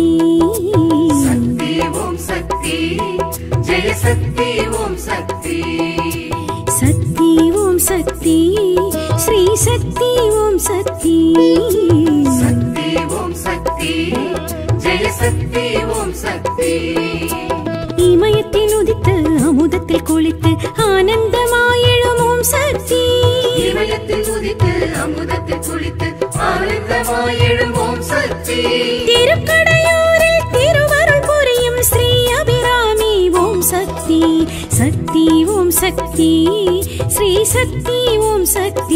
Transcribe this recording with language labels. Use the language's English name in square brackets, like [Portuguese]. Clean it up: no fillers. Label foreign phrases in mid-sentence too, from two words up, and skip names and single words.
[Sanskrit] शक्ति ओम शक्ति जय शक्ति ओम शक्ति शक्ति ओम शक्ति श्री शक्ति ओम शक्ति शक्ति ओम शक्ति जय शक्ति ओम शक्ति [Tamil] இமயத்தில் உதித்து அமுதத்தில் குளித்து ஆனந்தமாய் எழும் ஓம் சக்தி இமயத்தில் உதித்து அமுதத்தில் குளித்து ஆனந்தமாய் எழும் ஓம் சக்தி திருக்கடையூரில் திருவருள் புரியும் ஸ்ரீ அபிராமி ஓம் சக்தி சக்தி ஓம் சக்தி ஸ்ரீ சக்தி ஓம் சக்தி